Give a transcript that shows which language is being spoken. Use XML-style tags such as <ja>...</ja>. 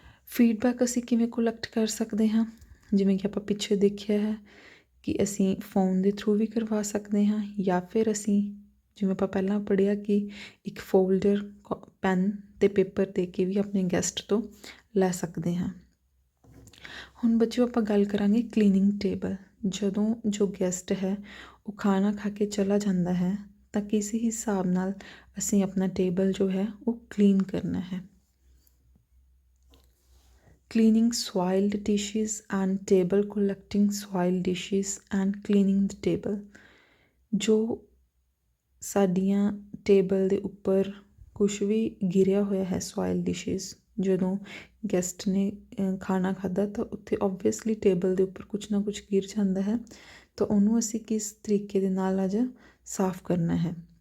<pa>Feedback ਅਸੀਂ ਕਿਵੇਂ collect ਕਰ ਸਕਦੇ ਹਾਂ, ਜਿਵੇਂ ਕਿ ਆਪਾਂ ਪਿੱਛੇ ਦੇਖਿਆ ਹੈ ਕਿ ਅਸੀਂ ਫੋਨ ਦੇ ਥਰੂ ਵੀ ਕਰਵਾ ਸਕਦੇ ਹਾਂ, ਜਾਂ ਫਿਰ ਅਸੀਂ ਜਿਵੇਂ ਆਪਾਂ ਪਹਿਲਾਂ ਪੜ੍ਹਿਆ ਕਿ ਇੱਕ ਫੋਲਡਰ ਪੈਨ ਅਤੇ ਪੇਪਰ ਦੇ ਕੇ ਵੀ ਆਪਣੇ ਗੈਸਟ ਤੋਂ ਲੈ ਸਕਦੇ ਹਾਂ। ਹੁਣ ਬੱਚਿਓ ਆਪਾਂ ਗੱਲ ਕਰਾਂਗੇ ਕਲੀਨਿੰਗ ਟੇਬਲ। ਜਦੋਂ ਜੋ ਗੈਸਟ ਹੈ ਉਹ ਖਾਣਾ ਖਾ ਕੇ ਚਲਾ ਜਾਂਦਾ ਹੈ ਤਾਂ ਕਿਸ ਹਿਸਾਬ ਨਾਲ ਅਸੀਂ ਆਪਣਾ ਟੇਬਲ ਜੋ ਹੈ ਉਹ ਕਲੀਨ ਕਰਨਾ ਹੈ।</pa> <en>Cleaning soiled dishes and table, collecting soiled dishes and cleaning the table।</en> <pa>ਜੋ ਸਾਡੀਆਂ ਟੇਬਲ ਦੇ ਉੱਪਰ ਕੁਛ ਵੀ ਗਿਰਿਆ ਹੋਇਆ ਹੈ ਸੋਇਲ ਡਿਸ਼ਿਜ਼, ਜਦੋਂ ਗੈਸਟ ਨੇ ਖਾਣਾ ਖਾਧਾ ਤਾਂ ਉੱਥੇ ਓਬਵੀਅਸਲੀ ਟੇਬਲ ਦੇ ਉੱਪਰ ਕੁਛ ਨਾ ਕੁਛ ਗਿਰ ਜਾਂਦਾ ਹੈ, ਤਾਂ ਉਹਨੂੰ ਅਸੀਂ ਕਿਸ ਤਰੀਕੇ ਦੇ ਨਾਲ ਅੱਜ ਸਾਫ਼ ਕਰਨਾ ਹੈ।</pa>